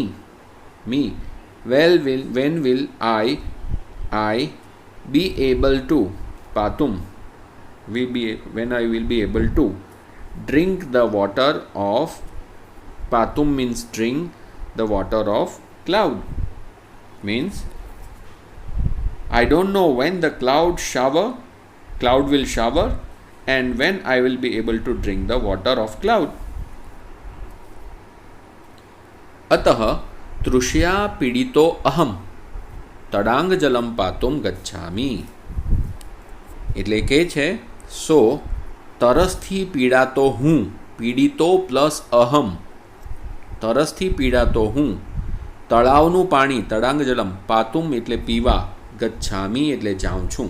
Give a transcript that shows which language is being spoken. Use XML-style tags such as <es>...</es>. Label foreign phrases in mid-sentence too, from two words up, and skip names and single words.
<en>Well, when will I be able to, patum, when I will be able to drink the water of, patum means drink the water of cloud. Means I don't know when the cloud will shower and when I will be able to drink the water of cloud.</en> <sa>अतः तृष्या पीड़ितो अहम तडांग जलम पातुम गच्छामी.</sa> <gu>એટલે કે છે સો તરસથી પીડાતો હું, પીડિતો પ્લસ અહમ, તરસથી પીડાતો હું તળાવનું પાણી</gu> <sa>तडांग जलम पातुम</sa> <gu>એટલે પીવા, ગચ્છામી એટલે જાઉં છું.</gu>